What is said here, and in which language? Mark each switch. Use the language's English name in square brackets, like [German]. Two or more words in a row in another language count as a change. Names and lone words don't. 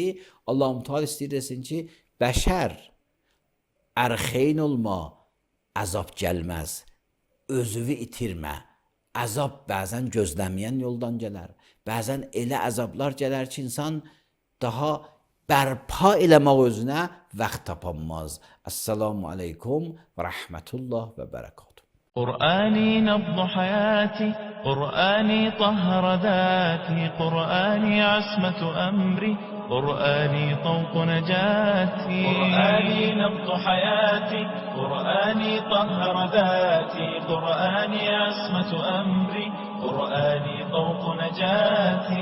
[Azerbaijani] Allah-u Teala istəyir desin ki, bəşər ərxeyn olma, əzab gəlməz, özünü itirmə. Əzab bəzən gözləməyən yoldan gələr. Bəzən elə əzablar gələr ki, insan daha bərpa eləmək özünə vaxt tapanmaz. [Arabic] السلام عليكم ورحمة الله وبركاته. قرآني نبض حياتي، قرآني طهر ذاتي، قرآني عصمة أمري، قرآني طوق نجاتي. قرآني نبض حياتي، قرآني طهر ذاتي، قرآني عصمة أمري، قرآني طوق نجاتي.